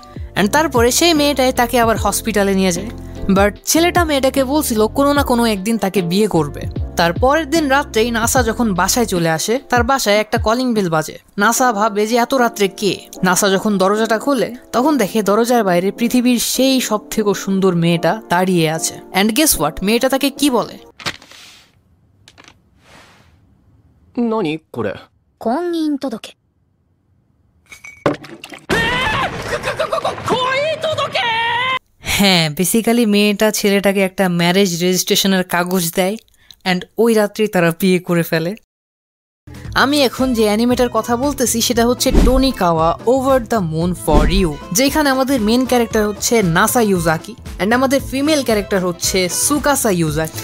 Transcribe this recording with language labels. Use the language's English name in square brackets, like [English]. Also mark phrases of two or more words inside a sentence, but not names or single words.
[Bangla] অ্যান্ড তারপরে সেই মেয়েটাই তাকে আবার হসপিটালে নিয়ে যায়। বাট ছেলেটা মেয়েটাকে বলছিল কোনো না কোনো একদিন তাকে বিয়ে করবে। তার পরের দিন রাত্রেই নাসা যখন বাসায় চলে আসে, তার বাসায় একটা কলিং বেল বাজে। নাসা ভাবে যে এত রাত্রে কে। নাসা যখন দরজাটা খোলে তখন দেখে দরজার বাইরে পৃথিবীর সেই সব থেকে সুন্দর মেয়েটা দাঁড়িয়ে আছে। [English] and guess what, [Bangla] মেয়েটা তাকে কি বলে? [Japanese] 何これ。婚姻届。 [Bangla] হ্যাঁ, বেসিক্যালি মেয়েটা ছেলেটাকে একটা ম্যারেজ রেজিস্ট্রেশনের কাগজ দেয় অ্যান্ড ওই রাত্রেই তারা বিয়ে করে ফেলে। আমি এখন যে অ্যানিমেটার কথা বলতেছি সেটা হচ্ছে টোনিকাওয়া ওভার দ্য মুন ফর ইউ, যেখানে আমাদের [English] main character [Bangla] হচ্ছে নাসা ইউজাকি অ্যান্ড আমাদের [English] female character [Bangla] হচ্ছে সুকাসা ইউজাকি।